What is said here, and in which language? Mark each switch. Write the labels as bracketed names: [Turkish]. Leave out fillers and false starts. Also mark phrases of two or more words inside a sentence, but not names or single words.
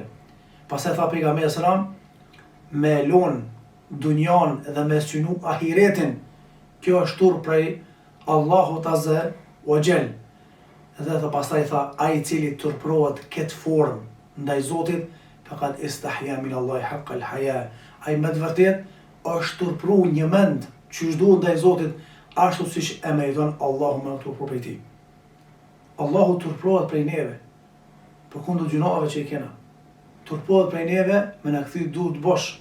[Albanian] Pastaj tha pejgamberi sallam me lon dunjan dhe me synu ahiretin. Kjo është turp prej Allahu [Arabic] عز وجل. [Albanian] Dhe të pastaj tha, ai i cili turprohet këtë formë ndaj Zotit, [Arabic] فقد استحيا من الله حق الحياء. [Albanian] Ai me të vërtet është turpru një mend që duhet ndaj Zotit, ashtu siç e meriton Allahu me turpru prej tij. Allahu turprohet prej neve, përkundër gjunave që i kena. Turprohet prej neve me na kthy durt bosh.